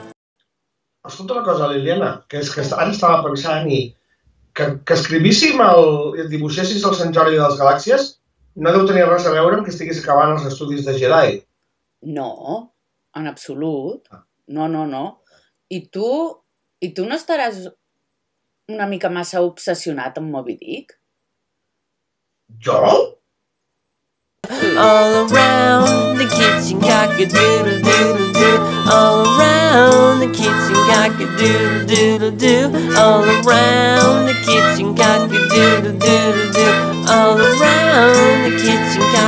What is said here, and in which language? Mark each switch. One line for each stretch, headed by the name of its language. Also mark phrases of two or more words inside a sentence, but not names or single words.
Catalan: Escolta una cosa, Liliana, que és que ara estava pensant i que escrivíssim i dibuixéssim el Sant Jordi de les Galàxies no deu tenir res a veure amb que estiguis acabant els estudis de Jedi. No, en absolut. No. I tu no estaràs una mica massa obsessionat amb Moby Dick? Jo?
English: All around the kitchen, cock-a-doodle-doodle-doo. All around the kitchen, cock-a-doodle-doodle-doo. All around the kitchen, cock-a-doodle-doodle-doo. All around the kitchen,